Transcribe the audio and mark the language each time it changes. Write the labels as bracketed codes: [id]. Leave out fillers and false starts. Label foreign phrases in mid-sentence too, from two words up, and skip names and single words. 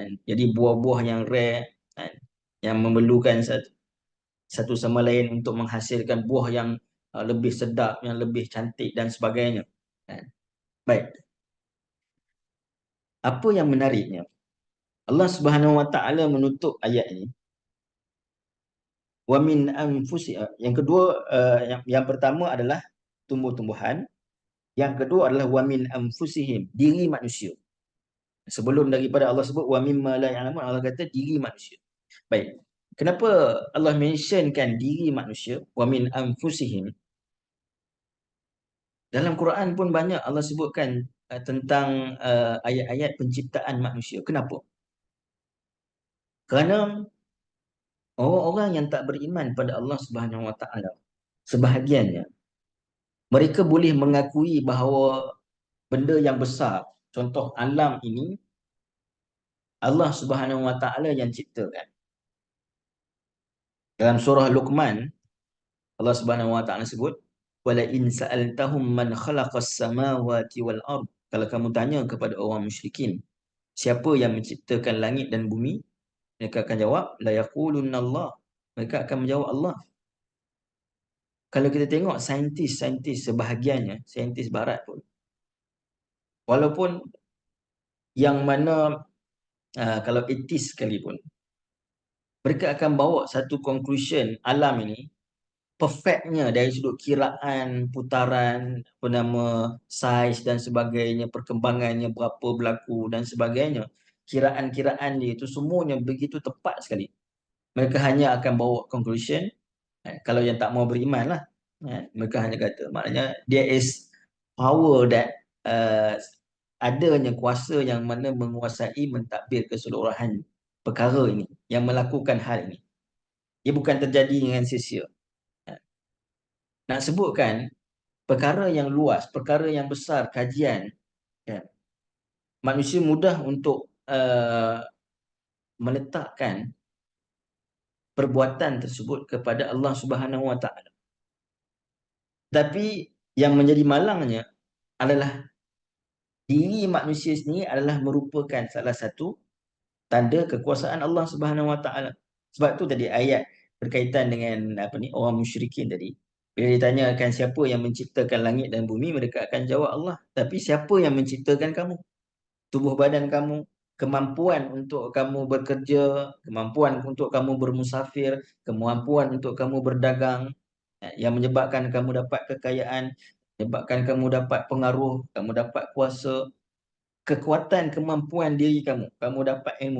[ms] Jadi buah-buah yang rare kan, yang memerlukan satu sama lain untuk menghasilkan buah yang lebih sedap, yang lebih cantik dan sebagainya kan. Baik. Apa yang menariknya, Allah [ar] سبحانه وتعالى [ms] menutup ayat ini [ar] ومن أنفس. [ms] Yang kedua, yang pertama adalah tumbuh-tumbuhan. Yang kedua adalah [ar] ومن أنفسهم, [ms] diri manusia. Sebelum daripada Allah sebut [ar] ومما لا يعلمون, [ms] Allah kata diri manusia. Baik. Kenapa Allah mentionkan diri manusia [ar] ومن أنفسهم? [ms] Dalam Quran pun banyak Allah sebutkan tentang ayat-ayat penciptaan manusia. Kenapa? Kerana orang-orang yang tak beriman pada Allah [ar] سبحانه وتعالى, [ms] sebahagiannya mereka boleh mengakui bahawa benda yang besar, contoh alam ini, Allah Subhanahu Wa Taala yang ciptakan. Dalam surah Luqman, Allah [ar] سبحانه وتعالى [ms] sebut, [ar] ولئن سألتهم من خلق السماوات والأرض. [ms] Kalau kamu tanya kepada orang musyrikin, siapa yang menciptakan langit dan bumi? Mereka akan jawab, [ar] ليقولن الله. [ms] Mereka akan menjawab Allah. Kalau kita tengok saintis-saintis sebahagiannya, saintis barat pun, walaupun yang mana kalau etis sekalipun, mereka akan bawa satu conclusion alam ini perfectnya dari sudut kiraan, putaran, apa nama, saiz dan sebagainya, perkembangannya berapa berlaku dan sebagainya. Kiraan-kiraan dia itu semuanya begitu tepat sekali. Mereka hanya akan bawa conclusion, kalau yang tak mau beriman lah, mereka hanya kata, maknanya [en] there is power that [ms] adanya kuasa yang mana menguasai mentadbir keseluruhan perkara ini, yang melakukan hal ini. Ia bukan terjadi dengan sia-sia. Nak sebutkan perkara yang luas, perkara yang besar, kajian, kan? Manusia mudah untuk meletakkan perbuatan tersebut kepada Allah [ar] سبحانه وتعالى. [ms] Tapi yang menjadi malangnya adalah diri manusia sendiri adalah merupakan salah satu tanda kekuasaan Allah [ar] سبحانه وتعالى. [ms] Sebab tu tadi ayat berkaitan dengan apa ni, orang musyrikin tadi. Bila ditanyakan siapa yang menciptakan langit dan bumi, mereka akan jawab Allah. Tapi siapa yang menciptakan kamu? Tubuh badan kamu, kemampuan untuk kamu bekerja, kemampuan untuk kamu bermusafir, kemampuan untuk kamu berdagang, yang menyebabkan kamu dapat kekayaan, menyebabkan kamu dapat pengaruh, kamu dapat kuasa, kekuatan, kemampuan diri kamu, kamu dapat ilmu.